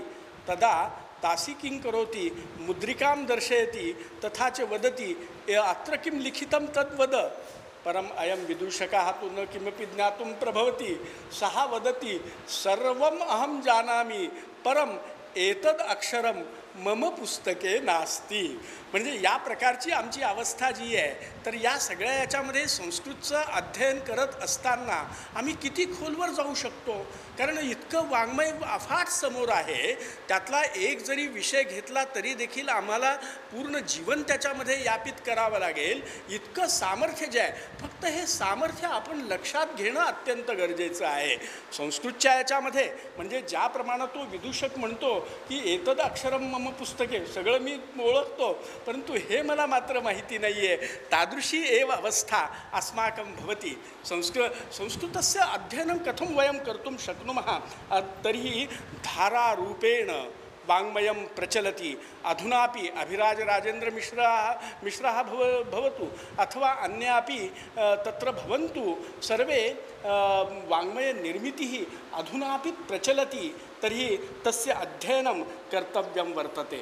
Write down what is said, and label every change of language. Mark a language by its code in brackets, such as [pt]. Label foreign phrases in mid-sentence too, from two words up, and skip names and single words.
[sa] तदा दासी किं करोति, मुद्रिकां दर्शयति, तथा च वदति, अत्र किं लिखितं तद्वद। परम् अयं विदूषकः तु न किमपि ज्ञातुं प्रभवति। सः वदति, सर्वम् अहं जानामि, परम् एतद् अक्षरं मम पुस्तके नास्ति। [mr] म्हणजे या प्रकारची आमची अवस्था जी आहे, तर या सगळ्या याच्यामध्ये संस्कृतचं अध्ययन करत असताना आम्ही किती खोलवर जाऊ शकतो, कारण इतकं वाङ्मय अफाट समोर आहे। त्यातला एक जरी विषय घेतला तरी देखील आम्हाला पूर्ण जीवन त्याच्यामध्ये यापित करावं लागेल, इतकं सामर्थ्य जे आहे। फक्त हे सामर्थ्य आपण लक्षात घेणं अत्यंत गरजेचं आहे। संस्कृतच्या याच्यामध्ये म्हणजे ज्याप्रमाणे तो विदूषक म्हणतो की [sa] एतद अक्षरम मम पुस्तके, [mr] सगळं मी ओळखतो, परंतु हे मला मात्र माहिती नाही आहे, [sa] तादृशी एव अवस्था अस्माकं भवति। संस्कृतस्य अध्ययनं कथं वयं कर्तुं शक्नुमः, तर्हि धारारूपेण वाङ्मयं प्रचलति। अधुनापि अभिराजराजेन्द्रमिश्राः भवतु अथवा अन्यापि तत्र भवन्तु, सर्वे वाङ्मयनिर्मितिः अधुनापि प्रचलति, तर्हि तस्य अध्ययनं कर्तव्यं वर्तते।